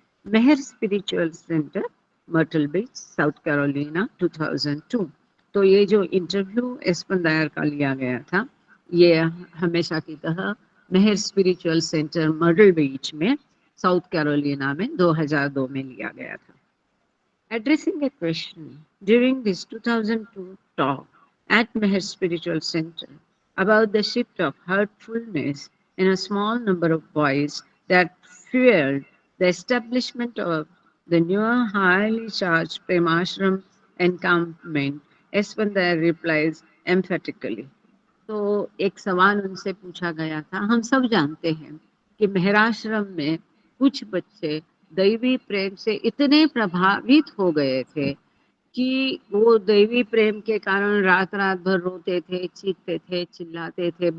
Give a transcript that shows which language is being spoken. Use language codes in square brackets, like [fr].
[hi] मेहर spiritual centre, Myrtle Beach, south Carolina, 2002। तो ये जो इंटरव्यू इस्पंदार का लिया गया था ये हमेशा की तरह मेहर स्पिरिचुअल सेंटर मर्डल बीच में साउथ कैरोलिना में 2002 में लिया गया था। [en] Addressing a question during this 2002 talk at Meher Spiritual Center about the shift of hurtfulness in a small number of boys that fueled the establishment of the newer highly charged Premashram encampment, Espandir replies emphatically. [hi] तो एक सवाल उनसे पूछा गया था। हम सब जानते हैं कि मेहराश्रम में कुछ बच्चे दैवी प्रेम से इतने प्रभावित हो गए थे कि वो दैवी प्रेम के कारण रात रात भर रोते थे, चीखते थे, चिल्लाते थे।